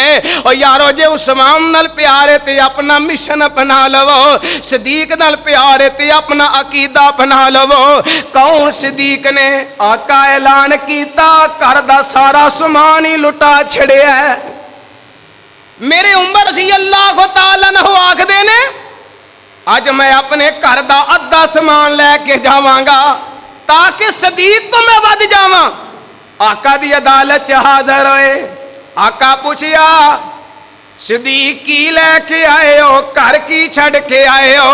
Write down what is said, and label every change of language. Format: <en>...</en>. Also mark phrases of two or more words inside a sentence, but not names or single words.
<pa>اور یارو جے عثمان نال پیار ہے تے اپنا مشن اپنا لوو، صدیق نال پیار ہے تے اپنا عقیدہ اپنا لوو. کون صدیق نے? آقا اعلان کیتا گھر دا سارا سامان ہی لٹا چھڑیا ہے. میرے عمر</pa> <ar>رضي الله تعالى عنه</ar> <pa>آکھدے نے اج میں اپنے گھر دا ادھا سامان لیکے جاواں‌گا تاکہ صدیق تو میں ودھ جاواں. آقا دی عدالت چ حاضر ہوئے، آقا پچھیا صدیق کی لیکے آئے ہو، گھر کی چھڈ کے آئے ہو?</pa>